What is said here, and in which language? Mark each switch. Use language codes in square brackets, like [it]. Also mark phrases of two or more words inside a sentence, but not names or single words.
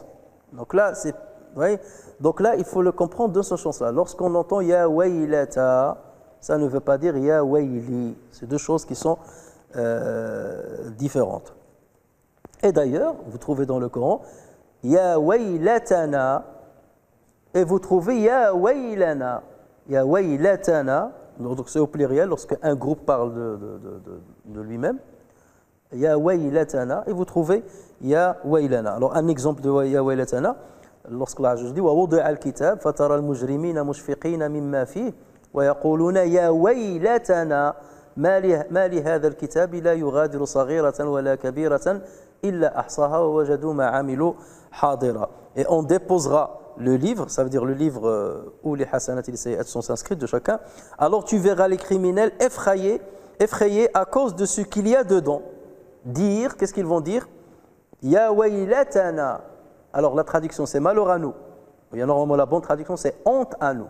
[fr] Donc là, vous voyez, donc là, il faut le comprendre de ce sens-là. Lorsqu'on entend [ar] يا ويلتا, [fr] ça ne veut pas dire [ar] يا ويلي. [fr] C'est deux choses qui sont différentes. Et d'ailleurs, vous trouvez dans le Coran [ar] يا ويلتنا [fr] et vous trouvez [ar] يا ويلنا. يا ويلتنا, [fr] donc c'est au pluriel lorsque un groupe parle de lui-même. [ar] يا ويلتنا [fr] et vous trouvez [ar] يا ويلنا. [fr] Alors un exemple de [ar] يا ويلتنا, [fr] lorsque Allah dit [ar] و وضع الكتاب فترى المجرمين مشفقين مما فيه و يقولون يا ويلتنا ما ل هذا الكتاب لا يغادر صغيرة و لا كبيرة إلا أحصاها و وجدوا ما عملوا حاضرا. [fr] Et on déposera le livre, ça veut dire le livre où les hasanat et les sayyi'at sont inscrits de chacun. Alors tu verras les criminels effrayés à cause de ce qu'il y a dedans. Dire, qu'est-ce qu'ils vont dire? [ar] يا ويلتنا. [fr] Alors la traduction c'est malheur à nous. Il y a normalement la bonne traduction c'est honte à nous.